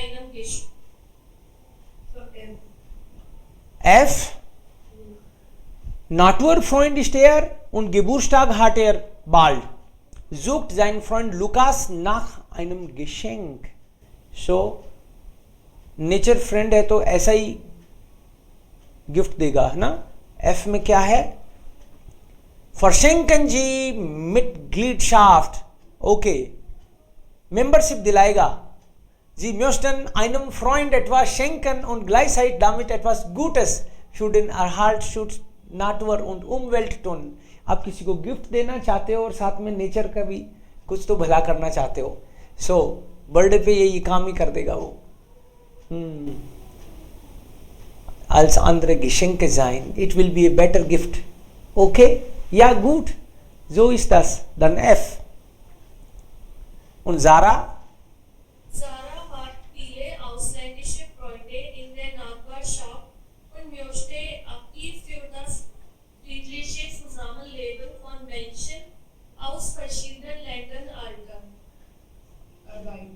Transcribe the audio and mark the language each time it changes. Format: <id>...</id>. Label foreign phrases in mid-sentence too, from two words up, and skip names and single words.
<de>Geschichte. So, F. Naturfreund ist er und Geburtstag hat er bald. Sucht sein Freund Lukas nach einem Geschenk. So,</de> <hi>नेचर फ्रेंड है तो ऐसा ही गिफ्ट देगा, है ना. एफ में क्या है?</hi> <de>Verschenken Sie Mitgliedschaft,</de> <hi>ओके, मेंबरशिप दिलाएगा.</hi> <de>Sie möchten einem Freund etwas schenken und gleichzeitig damit etwas Gutes für den Erhalt Schutz Natur und Umwelt tun.</de> <hi>आप किसी को गिफ्ट देना चाहते हो और साथ में नेचर का भी कुछ तो भला करना चाहते हो. सो बर्थडे पे ये काम ही कर देगा वो.</hi> <de>Als andere Geschenke sein.</de> <en>It will be a better gift.</en> <de>Okay? Ja, gut. So ist das. Dann F. Und Sarah? Sarah hat viele ausländische Freunde in der Nachbarschaft und möchte aktiv für das friedliche Zusammenleben von Menschen aus verschiedenen Ländern arbeiten.</de>